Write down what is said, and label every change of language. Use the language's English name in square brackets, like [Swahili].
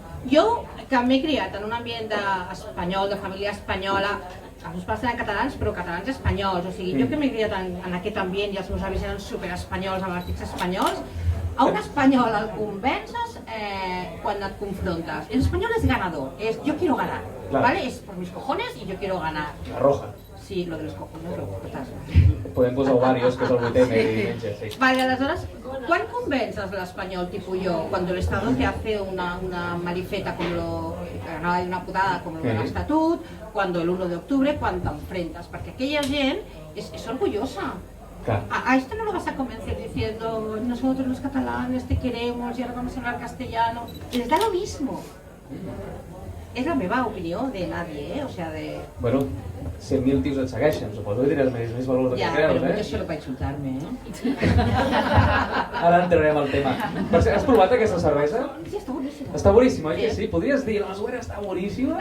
[Catalan] Jo, que m'he criat en un ambient espanyol, de família espanyola, els meus pares eren catalans, però catalans espanyols, o sigui, jo que m'he criat en aquest ambient i els meus avis eren superespanyols, amb artics espanyols, a un espanyol el convences quan et confrontes. [Spanish] El espanyol és ganador, és yo quiero ganar, ¿vale? Es por mis cojones y yo quiero ganar. La roja. Sí, lo de los cojones, total. [Catalan] Podem posar ovarios, que és el 8M i diumenge, sí. [Spanish] Vale, [Catalan] aleshores, quan convences l'espanyol, [Spanish] tipo yo, cuando el Estado te hace una marifeta como una putada como el estatut, cuando el 1 de octubre, cuando te enfrentas, porque aquella gent es orgullosa. A esto no lo vas a convencer diciendo nosotros los catalanes te queremos y ahora vamos a hablar castellano. Les da lo mismo. [Catalan] És la meva opinió [Spanish] de nadie, o sea, [Catalan] de... Bueno, 100.000 tios et segueixen, suposo que tindràs més valor del que creus, Ja, però jo solo per insultar-me, Ara entrarem al tema. Per cert, has provat aquesta cervesa? Sí, està boníssima. Està boníssima, oi que sí? Podries dir, la masovera està boníssima?